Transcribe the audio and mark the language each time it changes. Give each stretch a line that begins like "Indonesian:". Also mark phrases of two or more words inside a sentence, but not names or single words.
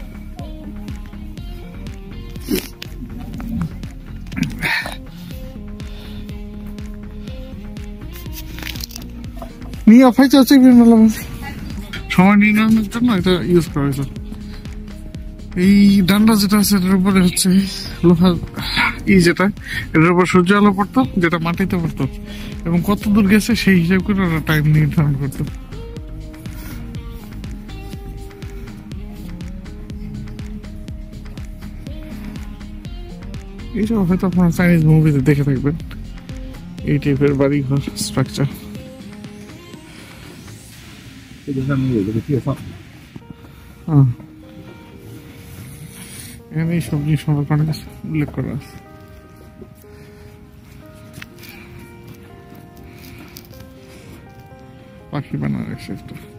Chinese: 你要拍照这边吗？老板，
Bangla: সময় নির্ণয়ের জন্য এটা ইউজ করা হয়েছে। এই ডান্ডা যেটা আছে এটার উপরে হচ্ছে লোহার যেটা, এটার উপর সূর্য আলো পড়তো, যেটা মাটিতে পড়তো, এবং কত দূর গেছে সেই হিসাব করে ওরা টাইম নির্ধারণ করতো। এইসব হয়তো আপনারা চাইনিজ মুভিতে দেখে থাকবেন, এই টাইপের বাড়ি ঘর স্ট্রাকচার।
Chinese: 这个上面有这个介绍。
Bangla: এখানে এই সব জিনিস অনেক উল্লেখ করা আছে। পাখি বানার একটা